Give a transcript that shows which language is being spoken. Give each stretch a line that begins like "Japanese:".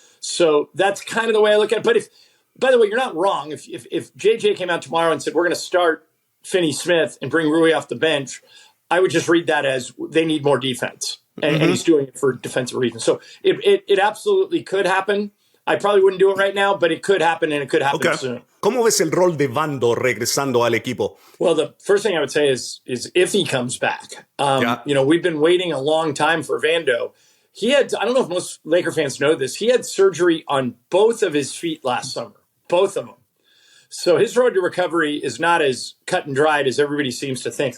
English: So that's kind of the way I look at it. But by the way, you're not wrong. If JJ came out tomorrow and said, we're going to start Finney-Smith and bring Rui off the bench, I would just read that as they need more defense. And he's doing it for defensive reasons. So it absolutely could happen. I probably wouldn't do it right now, but it could happen, and it could happen soon.
Spanish: ¿Cómo ves el rol de Vando regresando al equipo?
English: Well, the first thing I would say is if he comes back. You know, we've been waiting a long time for Vando. He had, I don't know if most Laker fans know this, he had surgery on both of his feet last summer, both of them. So his road to recovery is not as cut and dried as everybody seems to think.